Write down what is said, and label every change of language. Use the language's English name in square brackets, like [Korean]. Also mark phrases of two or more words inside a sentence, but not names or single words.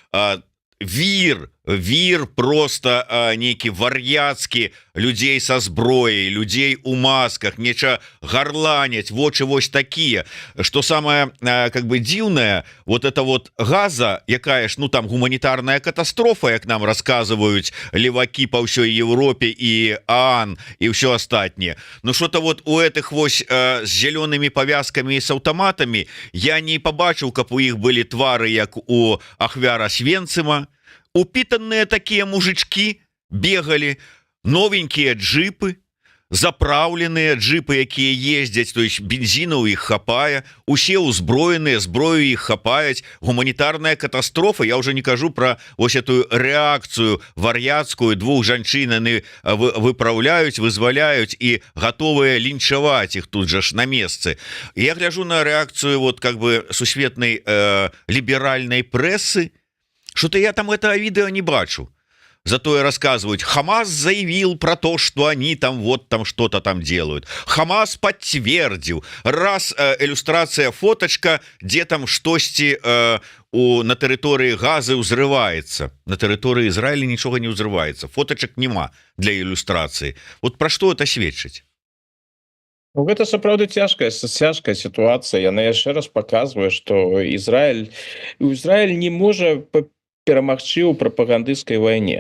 [Belarusian] Вір просто нейкі вар'яцкі людзей са зброяй, людзей у масках, неча гарланяць, вочы вось такія. Што самае как бы дзіўнае, [Russian] вот это вот [Belarusian] Газа, якая ж ну там гуманітарная катастрофа, як нам расказваюць левакі па ўсёй Европе і ААН і ўсё астатняе. [Russian] Ну что-то вот у этих [Belarusian] вось з зялёнымі павязкамі і з аўтаматамі я не пабачыў, каб у іх былі твары, як у ахвяра Свенцыма. [Russian] Упитанные такие мужички бегали, новенькие джипы, заправленные джипы, [Belarusian] якія ездзяць, [Russian] то есть [Belarusian] бензіна ў іх хапае, усе ўзброеныя, зброю іх хапаюць, гуманітарная катастрофа. Я уже не кажу про вось эту реакцию вар'яцкую, двух жанчын яны выправляюць, вызваляюць і готовыя лінчаваць іх тут же ж на месцы. [Russian] Я гляжу на реакцию вот как бы [Belarusian] сусветнай ліберальнай прэсы. [Russian] Что-то я там это видео не бачу. Зато и рассказывают, Хамас заявил про то, что они там вот там что-то там делают. Хамас подтвердил. Раз иллюстрация, фоточка, где там [Belarusian] штосьці на тэрыторыі Газы ўзрываецца, на тэрыторыі Ізраіля нічога не ўзрываецца, фотачак няма для ілюстрацыі. Вот пра што это сведчыць? Ну, гэта сапраўды цяжкая сітуацыя. Яна яшчэ раз паказвае, што Ізраіль не можа перамагчы ў прапагандысцкай вайне.